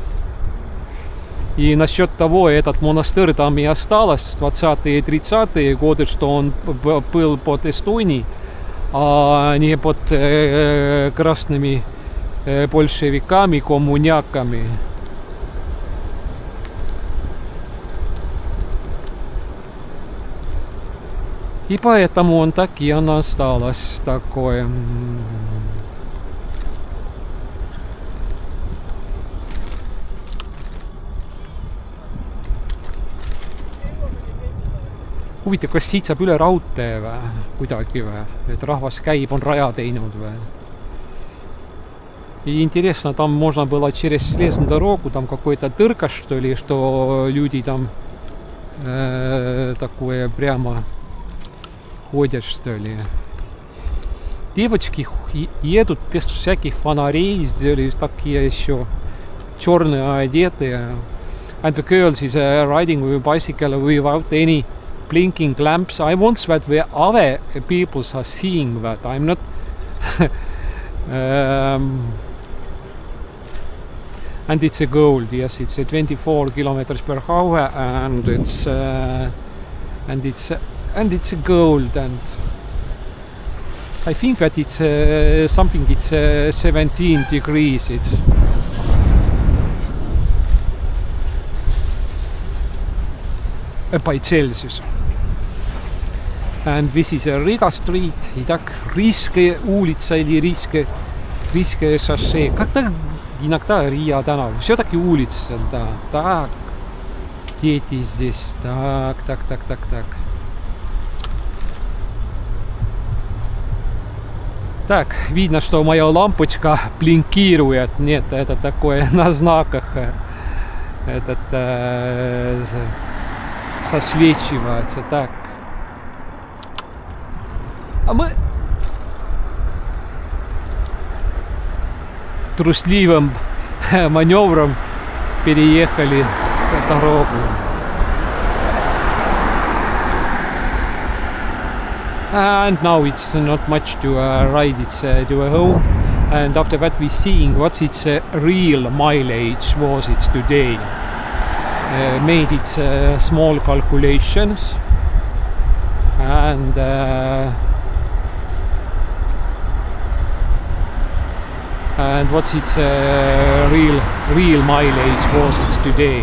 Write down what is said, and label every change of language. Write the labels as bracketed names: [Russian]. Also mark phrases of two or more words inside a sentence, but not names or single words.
[Russian] И насчет того, этот монастырь там и осталось 20-е и 30-е годы, что он был под Эстонией, а не под красными большевиками, коммуняками. И поэтому он так и она осталась такое. [Estonian] Huvitav, kas siit saab üle raudtee või? Kuidagi või? Et rahvas käib, on raja teinud või? [Russian] И интересно, там можно было через железную дорогу, там какой-то дырка, что ли, что люди там такое прямо ходят, что ли. Девочки едут без всяких фонарей, сделали такие еще черные одетые. [English] And the girls is riding with a bicycle without any blinking lamps. I want that the other people are seeing that. I'm not and it's a gold, yes, it's a 24 kilometers per hour, and it's a gold, and I think that it's something, it's 17 degrees, it's by Celsius. And this is a Riga street, [Russian] и так Рижская улица или Рижское шоссе. Как-то иногда Риа Танав. Все-таки улица, да. Так. Дети здесь. Так. Так, видно, что моя лампочка блинкирует. Нет, это такое на знаках. Этот сосвечивается. Так. А мы трусливым маневром переехали дорогу. And now it's not much to ride, it's to a home. And after that we seeing what its real mileage was it today. Made its small calculations and what's its real mileage was it today.